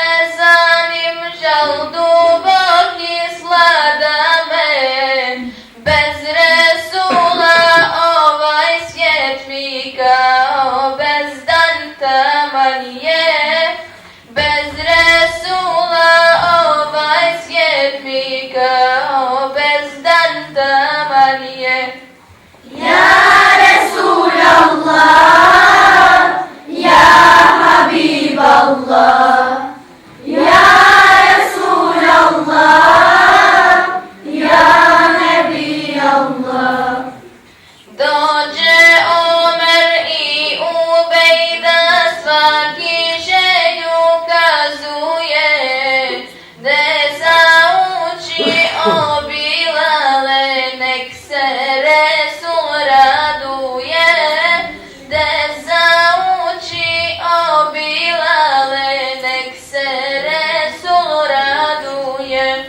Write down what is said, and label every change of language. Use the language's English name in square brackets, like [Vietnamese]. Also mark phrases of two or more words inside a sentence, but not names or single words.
[Bosnian] duboki slada me, bez Resula ovaj svijet mi kao bezdan taman je, bez Resula ovaj svijet mi kao bezdan taman je. [Arabic] يا رسول الله، يا حبيب الله، يا الله، يا نبي الله. [Bosnian] Dođe Omer i Ubejda, svaki želju kazuje, de zauči o Bilale, nek se Resul raduje, de zauči o Bilale, nek se Resul raduje.